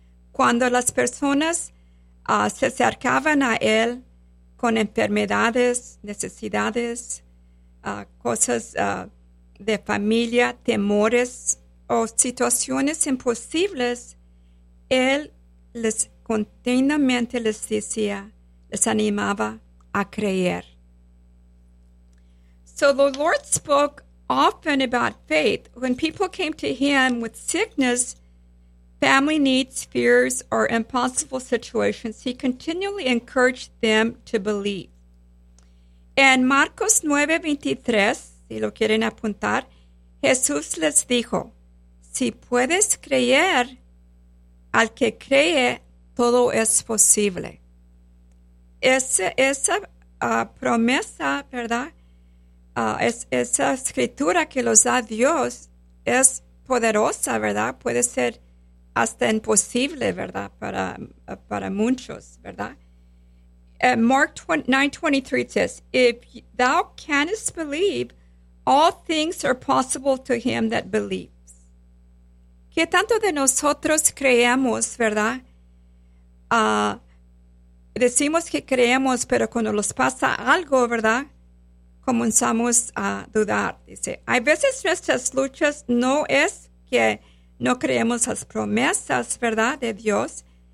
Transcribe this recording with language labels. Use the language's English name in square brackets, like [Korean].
[Spanish] Cuando las personas se acercaban a Él con enfermedades, necesidades, cosas de familia, temores o situaciones imposibles, Él les continuamente les decía, les animaba a creer. [English] So the Lord spoke often about faith. When people came to Him with sickness, family needs, fears, or impossible situations, He continually encouraged them to believe. [Spanish] En Marcos 9:23, si lo quieren apuntar, Jesús les dijo, si puedes creer, al que cree, todo es posible. Esa promesa, ¿verdad? Esa escritura que nos da Dios es poderosa, ¿verdad? Puede ser hasta imposible, ¿verdad? Para muchos, ¿verdad? [English] Mark 9:23 says, if thou canst believe, all things are possible to him that believes. [Spanish] ¿Qué tanto de nosotros creemos, verdad? Decimos que creemos, pero cuando nos pasa algo, verdad, comenzamos a dudar. Dice, a veces nuestras luchas no es que no creemos las promesas, verdad, de Dios.